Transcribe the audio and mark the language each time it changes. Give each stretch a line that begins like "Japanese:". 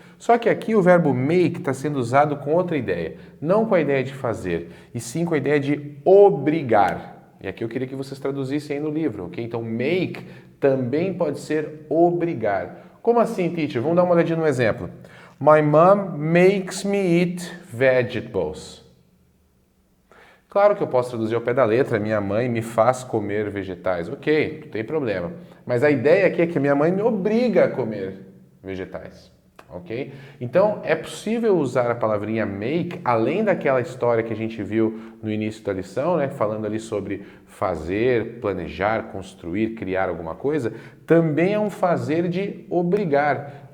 Portuguese: Só que aqui o verbo make está sendo usado com outra ideia. Não com a ideia de fazer, e sim com a ideia de obrigar. E aqui eu queria que vocês traduzissem aí no livro, ok? Então, make também pode ser obrigar. Como assim, teacher? Vamos dar uma olhadinha no exemplo.
English: My mom makes me eat vegetables.
Portuguese: Claro que eu posso traduzir ao pé da letra, minha mãe me faz comer vegetais. Ok, não tem problema. Mas a ideia aqui é que minha mãe me obriga a comer vegetais. Ok? Então, é possível usar a palavrinha make, além daquela história que a gente viu no início da lição, né, falando ali sobre fazer, planejar, construir, criar alguma coisa, também é um fazer de obrigar.